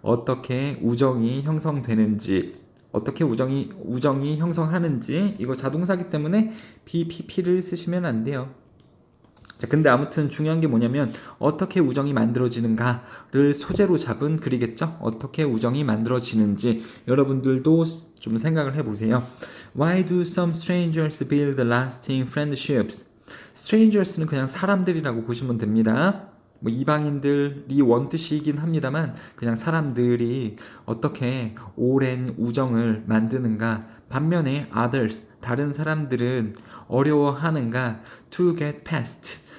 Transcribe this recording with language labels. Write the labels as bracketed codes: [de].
[ko] 어떻게 우정이 형성되는지, 어떻게 우정이 형성하는지. 이거 자동사기 때문에 BPP를 쓰시면 안 돼요. 자, 근데 아무튼 중요한 게 뭐냐면 어떻게 우정이 만들어지는가를 소재로 잡은 글이겠죠. 어떻게 우정이 만들어지는지 여러분들도 좀 생각을 해보세요. [en] Why do some strangers build lasting friendships? [ko] strangers는 그냥 사람들이라고 보시면 됩니다. 뭐 이방인들이 원뜻이긴 합니다만 그냥 사람들이 어떻게 오랜 우정을 만드는가. 반면에 others, 다른 사람들은 어려워하는가. [en] to get past.